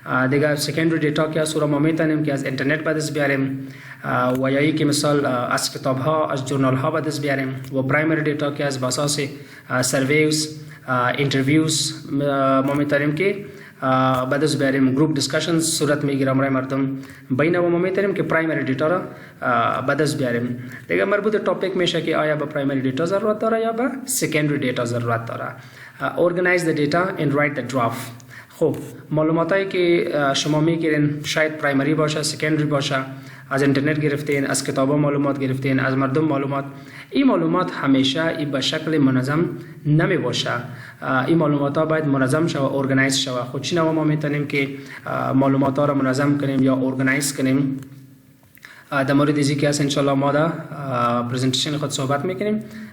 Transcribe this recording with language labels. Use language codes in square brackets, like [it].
[fa] دیگه سکندری دیتا که از ما میتونیم که از اینترنت به دست بیاریم و یا ای که مثال از کتاب ها از جورنال ها به دست بیاریم و پرایمری دیتا که از اساس سرویز اینترویوز ما میتونیم که بعدش بیاریم گروپ دیسکشنز صورت میگیره برای مردم بین و ما میتونیم که پرایمری دیتا را بعدش بیاریم. دیگه مربوط تاپیک میشه که آیا به پرایمری دیتا ضرورت داره یا به سکندری دیتا ضرورت داره. [en] organize the data and write the draft. [fa] خب معلوماتی که شما میگیرین شاید پرایمری باشه، سکندری باشه، از اینترنت گرفتین، از کتابا معلومات گرفتین، از مردم معلومات. این معلومات همیشه ای به شکل منظم نمی باشه. این معلومات ها باید منظم شوه، ارگنایز شوه. خود چی نوع ما میتونیم که معلومات ها را منظم کنیم یا ارگنایز کنیم؟ در مورد ازی که هست انشالله ما در پریزنتیشن خود صحبت میکنیم.